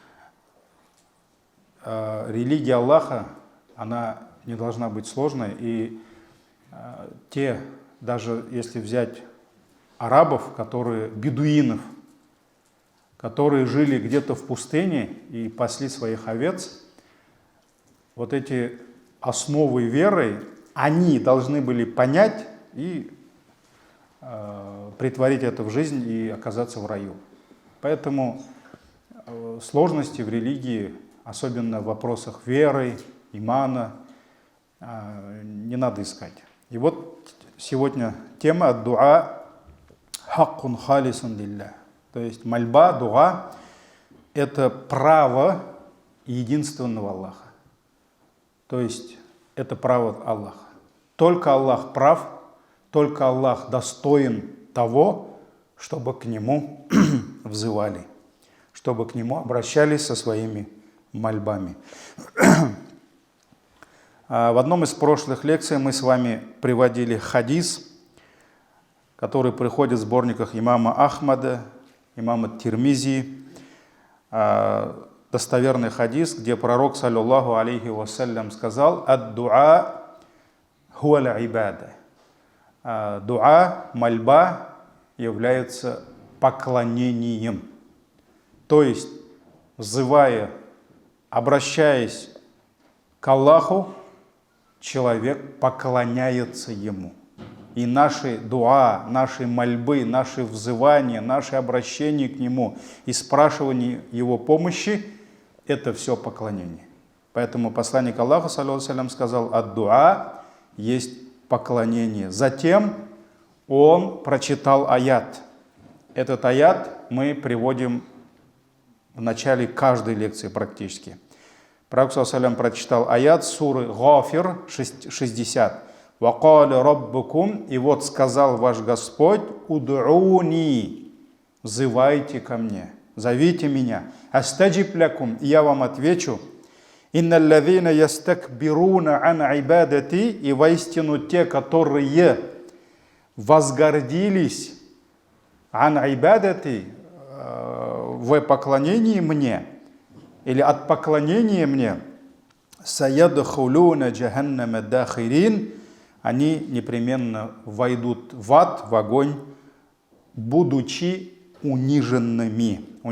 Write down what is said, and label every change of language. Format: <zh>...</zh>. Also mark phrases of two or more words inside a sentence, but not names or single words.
<ru>религия Аллаха, она не должна быть сложной, и даже если взять арабов, бедуинов, которые жили где-то в пустыне и пасли своих овец, вот эти основы веры, они должны были понять и претворить это в жизнь и оказаться в раю. Поэтому сложности в религии, особенно в вопросах веры, имана, не надо искать. И вот сегодня тема</ru> <ar>الدعاء حق خالص لله.</ar> <ru>То есть мольба, дуа – это право единственного Аллаха. То есть это право Аллаха. Только Аллах прав, только Аллах достоин того, чтобы к Нему взывали, чтобы к Нему обращались со своими мольбами. В одном из прошлых лекций мы с вами приводили хадис, который приходит в сборниках имама Ахмада, имама Тирмизи, достоверный хадис, где пророк,</ru> <ar>صلى الله عليه وسلم,</ar> <ru>сказал:</ru> <ar>«الدعاء هو العبادة».</ar> <ru>Дуа, мольба является поклонением. То есть, взывая, обращаясь к Аллаху, человек поклоняется Ему. И наши дуа, наши мольбы, наши взывания, наши обращения к Нему и спрашивание Его помощи – это все поклонение. Поэтому посланник Аллаха,</ru> <ar>صلى الله عليه وسلم,</ar> <ru>сказал: «Ад-дуа» есть поклонение. Затем он прочитал аят. Этот аят мы приводим в начале каждой лекции практически. Пророк,</ru> <ar>صلى الله عليه وسلم,</ar> <ru>прочитал аят суры Гафир 60.</ru> <ar>«وقال ربكم»,</ar> <ru>и вот сказал ваш Господь: «Уд'уни», взывайте ко мне, зовите меня,</ru> <ar>«أستجب لكم»,</ar> <ru>и я вам отвечу,</ru> <ar>«إن الذين يستكبرون عن عبادتي»,</ar> <ru>и воистину те, которые возгордились</ru> <ar>عن عبادتي,</ar> <ru>в поклонении мне, или от поклонения мне,</ru> <ar>«سيدخلون جهنم داخرين»,</ar> <ru>они непременно войдут в ад, в огонь, будучи униженными.</ru>